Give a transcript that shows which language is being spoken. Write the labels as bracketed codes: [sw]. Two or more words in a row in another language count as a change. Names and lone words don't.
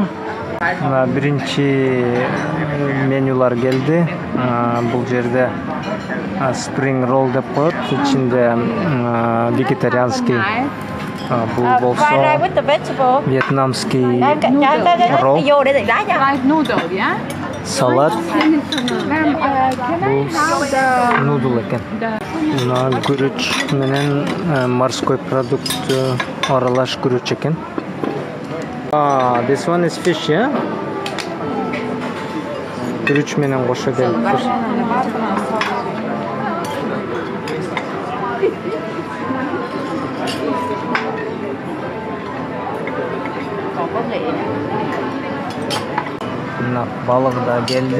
[ky] Мына биринчи менюлар келди. Бул жерде Spring Roll деп коет. Ичинде вегетарианский бул болсо [ru] вьетнамский ролл, [en] Like noodle, yeah? [ky] салат, бул нудл экен. Мына күрүч менен [ru] морской продукт [ky] аралаш күрүч экен. [en] This one is fish, yeah? [ky] Күрүч менен кошо келиптир. Мына балык да келди.